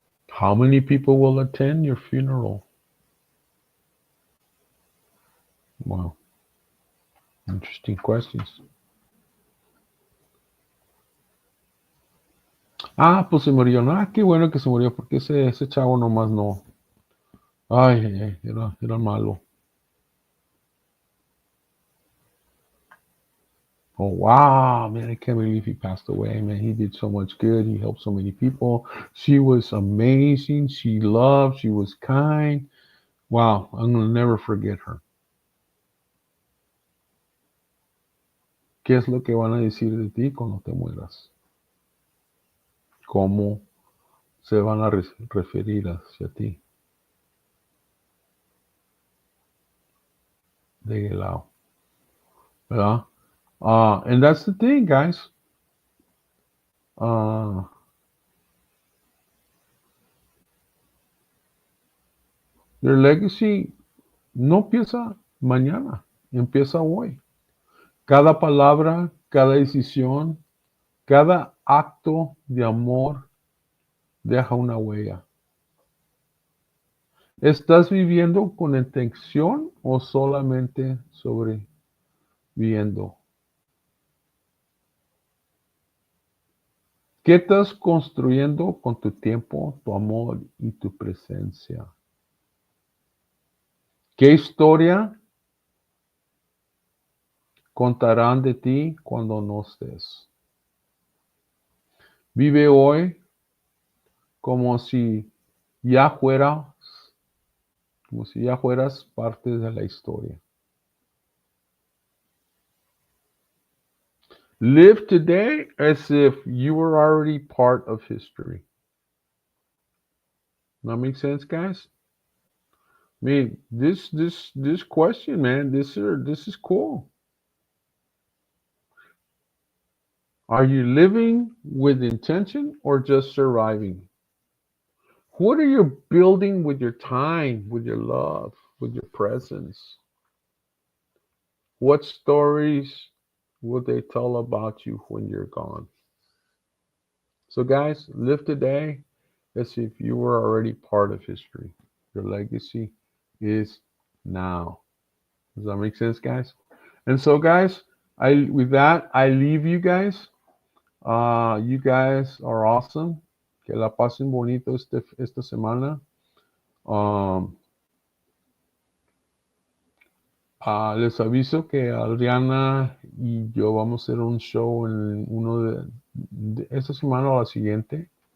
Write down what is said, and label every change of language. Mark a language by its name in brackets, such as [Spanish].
[English] How many people will attend your funeral? Wow. Interesting questions. [Spanish] Pues se murió. No, qué bueno que se murió, porque ese chavo nomás no. Ay, era malo. [English] Oh wow, man, I can't believe he passed away, man. He did so much good. He helped so many people. She was amazing. She loved, she was kind. Wow, I'm gonna never forget her. [Spanish] ¿Qué es lo que van a decir de ti cuando te mueras? ¿Cómo se van a referir hacia ti? De lado, ¿verdad? [English] And that's the thing, guys. [Spanish] Uh, [English] your legacy [Spanish] no empieza mañana, empieza hoy. Cada palabra, cada decisión, cada acto de amor deja una huella. ¿Estás viviendo con intención o solamente sobreviviendo? ¿Qué estás construyendo con tu tiempo, tu amor y tu presencia? ¿Qué historia contarán de ti cuando no estés? Vive hoy como si ya fueras, como si ya fueras parte de la historia. [English] Live today as if you were already part of history. That makes sense, guys? I mean, this question, man, this is cool. Are you living with intention or just surviving? What are you building with your time, with your love, with your presence? What stories will they tell about you when you're gone? So, guys, live today as if you were already part of history. Your legacy is now. Does that make sense, guys? And so, guys, with that, I leave you guys. You guys are awesome. [Spanish] Que la pasen bonito esta semana. Um, Les aviso que Adriana y yo vamos a hacer un show en uno de esta semana o la siguiente.